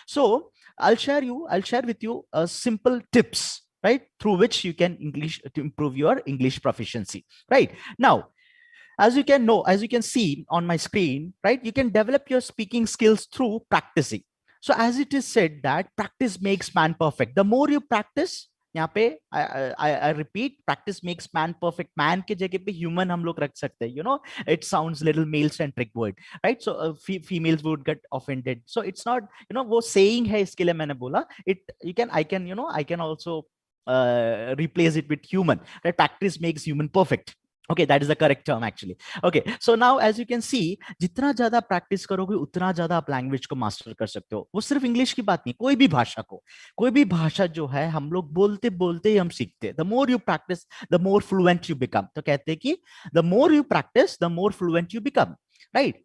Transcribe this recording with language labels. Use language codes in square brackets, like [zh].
[en] So I'll share with you simple tips, right, through which you can improve your English proficiency. Right now, as you can see on my screen, right, you can develop your speaking skills through practicing. So as it is said that practice makes man perfect. The more you practice, यहाँ पे I repeat, practice makes man perfect. [hi] Man के जगह पे human हम लोग रख सकते हैं. [en] It sounds little male centric word, right? So females would get offended. So it's not, वो saying है, [hi] इसके लिए मैंने बोला [en] I can also replace it with human, right? Practice makes human perfect. Okay, that is the correct term actually. [hi] Okay, so now as you can see, जितना ज्यादा practice करोगे उतना ज्यादा आप लैंग्वेज को मास्टर कर सकते हो. वो सिर्फ इंग्लिश की बात नहीं, कोई भी भाषा जो है हम लोग बोलते बोलते ही हम सीखते हैं. [en] The more you practise the more fluent you become. [hi] तो कहते हैं कि [en] The more you practise the more fluent you become, right?